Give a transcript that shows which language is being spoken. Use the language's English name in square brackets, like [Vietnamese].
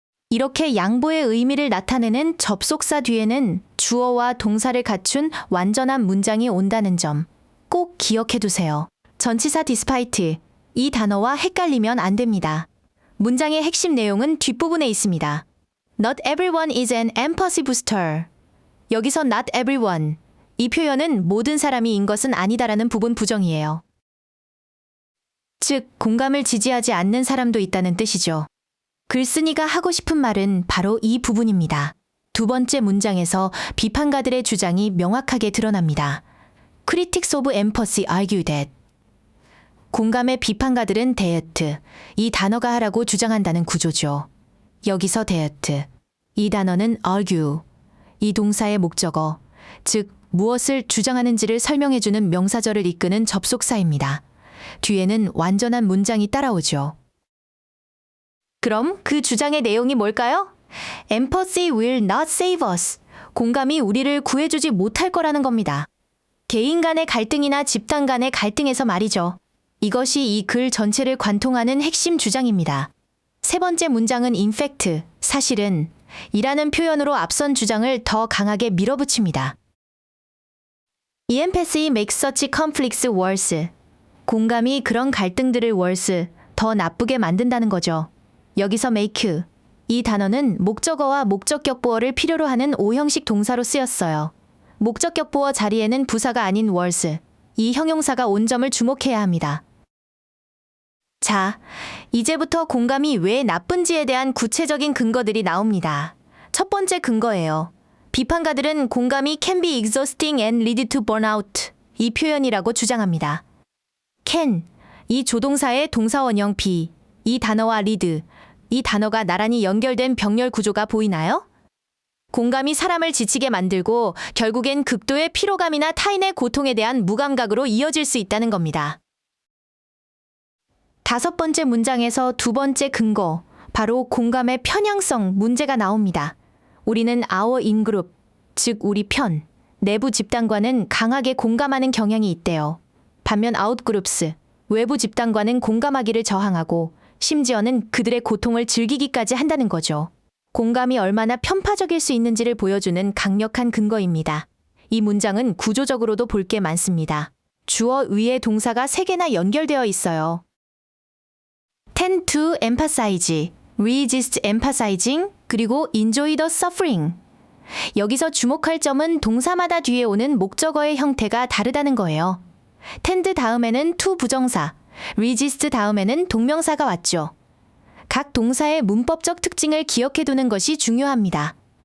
[Korean] 이렇게 양보의 의미를 나타내는 접속사 뒤에는 주어와 동사를 갖춘 완전한 문장이 온다는 점 꼭 기억해 두세요. 전치사 despite 이 단어와 헷갈리면 안 됩니다. 문장의 핵심 내용은 뒷부분에 있습니다. [English] Not everyone is an empathy booster. [Korean] 여기서 [English] not everyone [Korean] 이 표현은 모든 사람이 인 것은 아니다라는 부분 부정이에요. 즉, 공감을 지지하지 않는 사람도 있다는 뜻이죠. 글쓴이가 하고 싶은 말은 바로 이 부분입니다. 두 번째 문장에서 비판가들의 주장이 명확하게 드러납니다. [English] Critics of empathy argue that. [Korean] 공감의 비판가들은 that, 이 단어가 하라고 주장한다는 구조죠. 여기서 that, 이 단어는 argue, 이 동사의 목적어, 즉 무엇을 주장하는지를 설명해주는 명사절을 이끄는 접속사입니다. 뒤에는 완전한 문장이 따라오죠. 그럼 그 주장의 내용이 뭘까요? [English] Empathy will not save us. [Korean] 공감이 우리를 구해주지 못할 거라는 겁니다. 개인 간의 갈등이나 집단 간의 갈등에서 말이죠. 이것이 이 글 전체를 관통하는 핵심 주장입니다. 세 번째 문장은 [English] in fact, [Korean] 사실은 이라는 표현으로 앞선 주장을 더 강하게 밀어붙입니다. [English] Empathy makes such conflicts worse. [Korean] 공감이 그런 갈등들을 worse, 더 나쁘게 만든다는 거죠. 여기서 make, 이 단어는 목적어와 목적격보어를 필요로 하는 O형식 동사로 쓰였어요. 목적격보어 자리에는 부사가 아닌 worse, 이 형용사가 온 점을 주목해야 합니다. 자, 이제부터 공감이 왜 나쁜지에 대한 구체적인 근거들이 나옵니다. 첫 번째 근거예요. 비판가들은 공감이 [English] can be exhausting and lead to burnout, [Korean] 이 표현이라고 주장합니다. can, 이 조동사의 동사원형 be, 이 단어와 lead, 이 단어가 나란히 연결된 병렬 구조가 보이나요? 공감이 사람을 지치게 만들고 결국엔 극도의 피로감이나 타인의 고통에 대한 무감각으로 이어질 수 있다는 겁니다. 다섯 번째 문장에서 두 번째 근거, 바로 공감의 편향성 문제가 나옵니다. 우리는 [English] our in-group, [Korean] 즉 우리 편, 내부 집단과는 강하게 공감하는 경향이 있대요. 반면 out-groups, 외부 집단과는 공감하기를 저항하고 심지어는 그들의 고통을 즐기기까지 한다는 거죠. 공감이 얼마나 편파적일 수 있는지를 보여주는 강력한 근거입니다. 이 문장은 구조적으로도 볼 게 많습니다. 주어 위에 동사가 3개나 연결되어 있어요. [English] tend to emphasize, resist emphasizing, 그리고 enjoy the suffering. [Korean] 여기서 주목할 점은 동사마다 뒤에 오는 목적어의 형태가 다르다는 거예요. tend 다음에는 to 부정사, resist 다음에는 동명사가 왔죠. 각 동사의 문법적 특징을 기억해두는 것이 중요합니다.